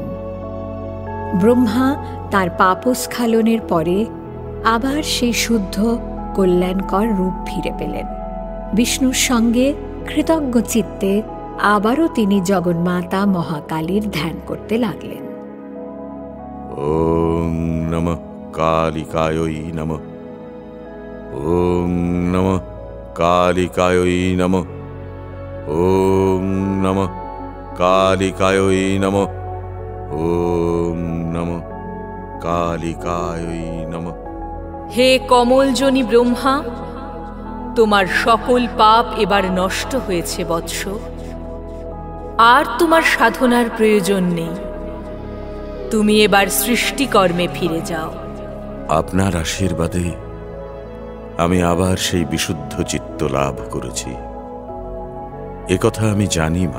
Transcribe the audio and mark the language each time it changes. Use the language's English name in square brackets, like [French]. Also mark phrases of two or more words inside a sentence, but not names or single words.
[Bangla] ব্রহ্মা তার পাপস্খলনের পরে আবার সেই শুদ্ধ কল্যাণকর রূপ ফিরে পেলেন। বিষ্ণুর সঙ্গে কৃতজ্ঞ চিত্তে আবারও তিনি জগন্মাতা মহাকালীর ধ্যান করতে লাগলেন। [Sanskrit] ওং নমঃ কালিকায় নমঃ। ওং নমঃ কালিকায় নমঃ। ওং নমঃ কালিকায় নমঃ। ওং নমঃ কালিকায় নমঃ। [Bangla] হে কমলজনী ব্রহ্মা, তোমার সকল পাপ এবার নষ্ট হয়েছে বৎস। আর তোমার সাধনার প্রয়োজন নেই। তুমি এবার সৃষ্টিকর্মে ফিরে যাও। আপনার আশীর্বাদে আমি আবার সেই বিশুদ্ধ চিত্ত লাভ করেছি, একথা আমি জানি মা।